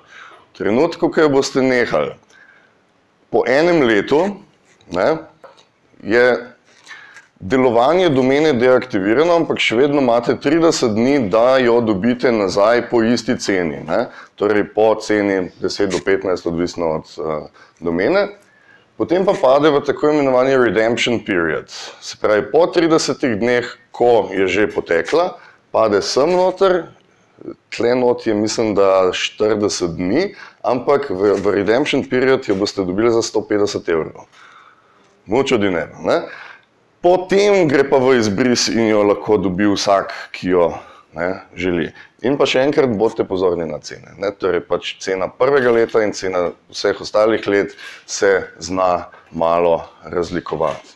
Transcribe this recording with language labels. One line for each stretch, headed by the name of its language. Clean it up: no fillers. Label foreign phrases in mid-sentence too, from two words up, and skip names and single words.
Slovenian: V trenutku, ko jo boste nehali, po enem letu, ne, je delovanje domene deaktivirano, ampak še vedno imate 30 dni, da jo dobite nazaj po isti ceni. Ne? Torej po ceni 10 do 15, odvisno od domene. Potem pa pade v tako imenovani
English: redemption period.
Slovenian: Se pravi, po 30 dneh, ko je že potekla, pade sem noter, tle not je mislim, da 40 dni, ampak v
English: redemption period
Slovenian: jo boste dobili za 150 €.
Spanish: Mucho dinero, ne?
Slovenian: Potem gre pa v izbris in jo lahko dobi vsak, ki jo ne, želi. In pa še enkrat bodite pozorni na cene. Ne? Torej pač cena prvega leta in cena vseh ostalih let se zna malo razlikovati.